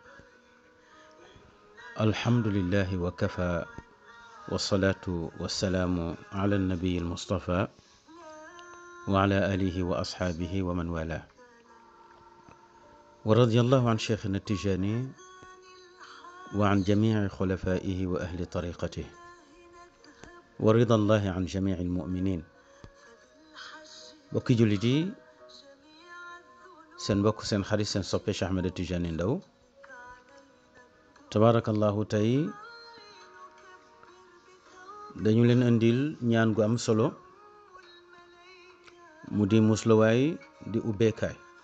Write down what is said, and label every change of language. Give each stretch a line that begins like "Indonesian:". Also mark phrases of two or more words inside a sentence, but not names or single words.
Arabic: الحمد لله وكفى، والصلاة والسلام على النبي المصطفى وعلى آله وأصحابه ومن والاه، ورضي الله عن شيخنا التجاني وعن جميع خلفائه وأهل طريقته، ورضا الله عن جميع المؤمنين.
Wolof: bokki jullit yi, seen mbokk seen xarit seen soppe Cheikh Ahmed Tidiane Ndao tabarakallahu tey dañu leen indil ñaan gu am solo mu di musluwaay di ubbeekaay.